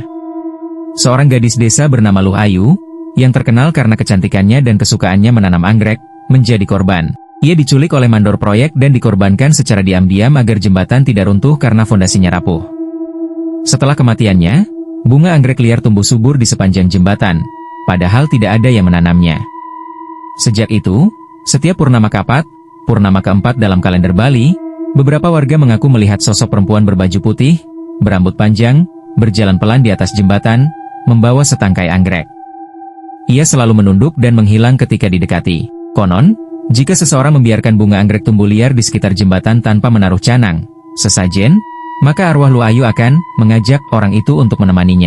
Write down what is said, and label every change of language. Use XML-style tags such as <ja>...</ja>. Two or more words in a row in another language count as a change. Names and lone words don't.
<id>Seorang gadis desa bernama Luh Ayu, yang terkenal karena kecantikannya dan kesukaannya menanam anggrek, menjadi korban. Ia diculik oleh mandor proyek dan dikorbankan secara diam-diam agar jembatan tidak runtuh karena fondasinya rapuh. Setelah kematiannya, bunga anggrek liar tumbuh subur di sepanjang jembatan, padahal tidak ada yang menanamnya. Sejak itu, setiap purnama kapat, purnama keempat dalam kalender Bali, beberapa warga mengaku melihat sosok perempuan berbaju putih, berambut panjang, berjalan pelan di atas jembatan, membawa setangkai anggrek. Ia selalu menunduk dan menghilang ketika didekati. Konon, jika seseorang membiarkan bunga anggrek tumbuh liar di sekitar jembatan tanpa menaruh canang, sesajen, maka arwah Luh Ayu akan mengajak orang itu untuk menemaninya.</id>